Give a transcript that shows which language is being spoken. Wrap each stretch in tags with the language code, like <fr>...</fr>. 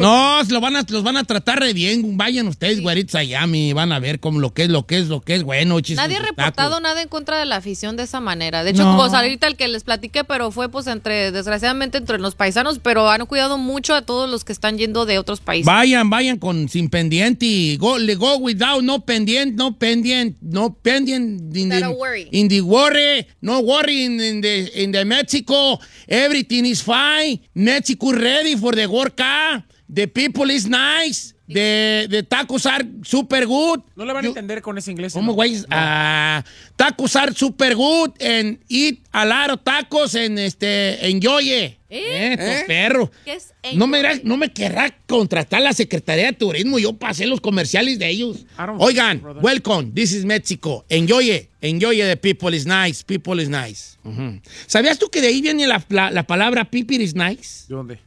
<es>No, los van a tratar re bien. Vayan ustedes, güeritos, allá, mi, van a ver cómo lo que es bueno. Nadie ha reportado nada en contra de la afición de esa manera. De hecho, pues ahorita el que les platiqué, pero fue pues desgraciadamente entre los paisanos, pero han cuidado mucho a todos los que están yendo de otros países. Vayan con sin pendiente y</es> <en>go without, no worry in the Mexico, everything is fine, Mexico ready for the World Cup, the people is nice, the tacos are super good.</en> <es>No le van a entender con ese inglés. ¿Cómo, güey? No.</es> <en>Tacos are super good and eat a lot of tacos and enjoy it.</en> <es>Perro. No me querrá contratar la Secretaría de Turismo. Yo pasé los comerciales de ellos. Oigan,</es> <en>welcome. This is Mexico. Enjoy it. The people is nice. People is nice. Uh-huh.</en> <es>¿Sabías tú que de ahí viene la palabra</es> <en>people is nice?</en> <es>¿De dónde?</es>